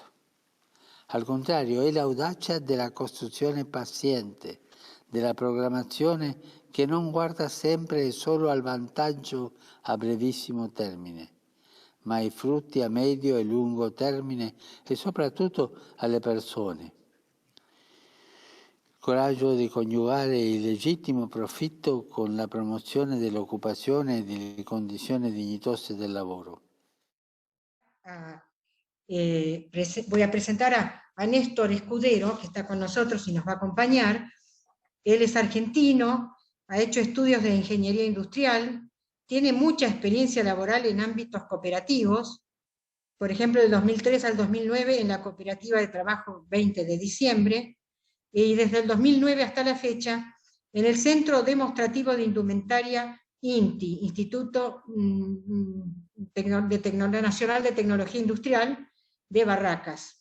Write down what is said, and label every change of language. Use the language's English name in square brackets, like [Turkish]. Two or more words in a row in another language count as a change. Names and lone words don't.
[Italian] Al contrario, è l'audacia della costruzione paziente, della programmazione che non guarda sempre e solo al vantaggio a brevissimo termine, ma ai frutti a medio e lungo termine e soprattutto alle persone. Coraggio di coniugare il legittimo profitto con la promozione dell'occupazione e delle condizioni dignitose del lavoro. [Spanish] Voy a presentar a Néstor Escudero, que está con nosotros y nos va a acompañar. Él es argentino, ha hecho estudios de ingeniería industrial, tiene mucha experiencia laboral en ámbitos cooperativos, por ejemplo, del 2003 al 2009 en la Cooperativa de Trabajo 20 de diciembre, y desde el 2009 hasta la fecha en el Centro Demostrativo de Indumentaria INTI, Instituto Nacional de Tecnología Industrial de Barracas.